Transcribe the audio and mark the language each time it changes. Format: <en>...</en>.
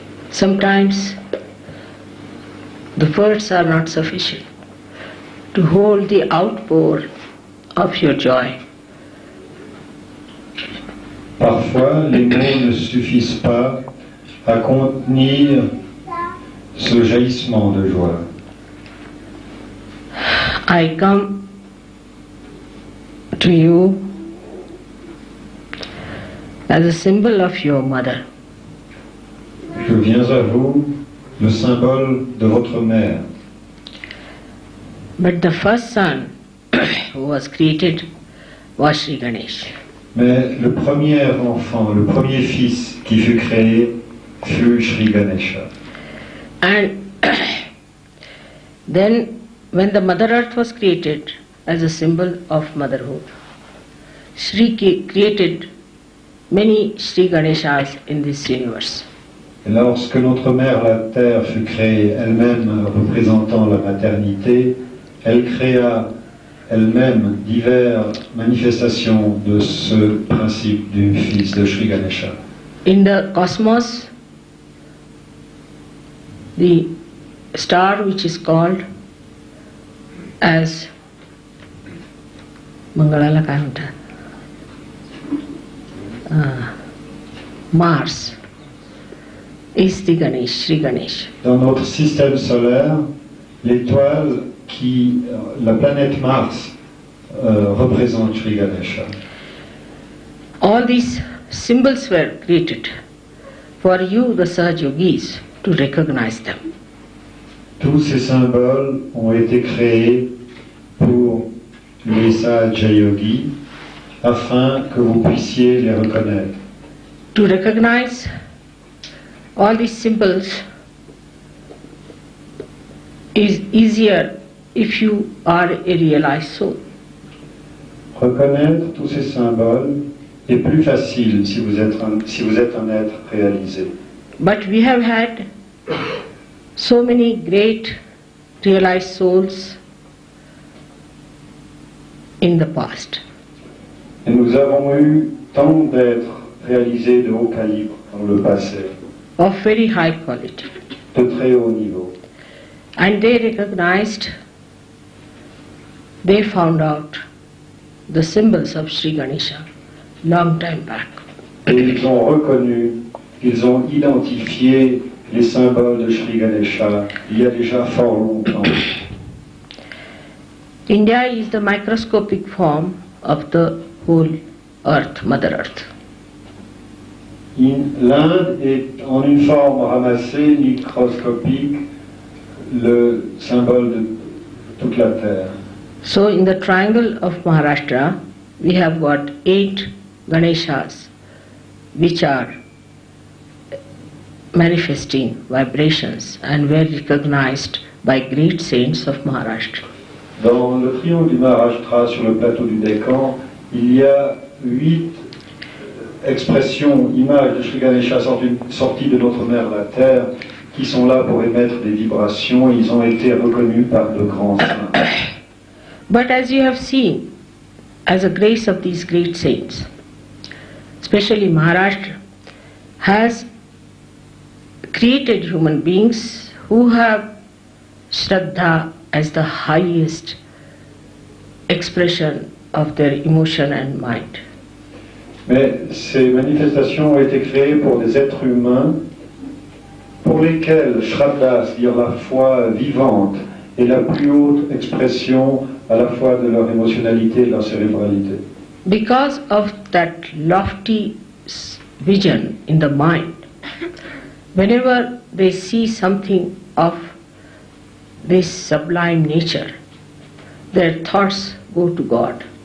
<en>Sometimes the words are not sufficient to hold the outpour of your joy.</en> <fr>Parfois, les mots ne suffisent pas à contenir ce jaillissement de joie.</fr> <en>I come to you as a symbol of your mother.</en> <fr>Je viens à vous, le symbole de votre mère.</fr> <en>But the first son who was created was Sri Ganesha.</en> <fr>Mais le premier enfant, le premier fils qui fut créé fut Shree Ganesha.</fr> <en>And then when the Mother Earth was created as a symbol of motherhood, Sri created many Sri Ganeshas in this universe.</en> <fr>Et lorsque notre mère, la Terre, fut créée elle-même représentant la maternité, elle créa elle-même diverses manifestations de ce principe du fils de Sri Ganesha.</fr> <en>In the cosmos, the star which is called as Mangalala</en> <mr>काय म्हणतात?</mr> <en>Mars is the Ganesh, Sri Ganesh.</en> <fr>Dans notre système solaire, l'étoile la planète Mars représente Sri Ganesha.</fr> <en>All these symbols were created for you, the Sahaj Yogis, to recognize them.</en> <fr>Tous ces symboles ont été créés pour les Sahaja Yogis afin que vous puissiez les reconnaître.</fr> <en>To recognize all these symbols is easier if you are a realized soul.</en> <fr>Reconnaître tous ces symboles est plus facile si vous êtes un être réalisé.</fr> <en>But we have had so many great realized souls in the past.</en> <fr>Et nous avons eu tant d'êtres réalisés de haut calibre dans le passé,</fr> <en>Of very high quality.</en> <fr>de très haut niveau.</fr> <en>And they recognized, they found out the symbols of Sri Ganesha long time back.</en> <fr>Et ils ont reconnu, ils ont identifié les symboles de Sri Ganesha il y a déjà fort longtemps.</fr> <en>India is the microscopic form of the whole earth, Mother Earth.</en> <fr>L'Inde est en une forme ramassée, microscopique, le symbole de toute la Terre.</fr> <en>So in the triangle of Maharashtra, we have got 8 Ganeshas which are manifesting vibrations and were recognized by great saints of Maharashtra.</en> <fr>Dans le triangle du Maharashtra, sur le plateau du Décan, il y a 8 expressions, images de Sri Ganesha sorties de notre mère la Terre, qui sont là pour émettre des vibrations. Ils ont été reconnus par de grands saints.</fr> <en>But as you have seen, as a grace of these great saints, especially Maharashtra has created human beings who have Shraddha as the highest expression of their emotion and mind.</en> <fr>Mais ces manifestations ont été créées pour des êtres humains pour lesquels Shraddha, c'est-à-dire la foi vivante, est la plus haute expression à la fois de leur émotionnalité et de leur cérébralité.</fr> <en>Because of that lofty vision in the mind, whenever they see something of this sublime nature, their thoughts go to God.</en>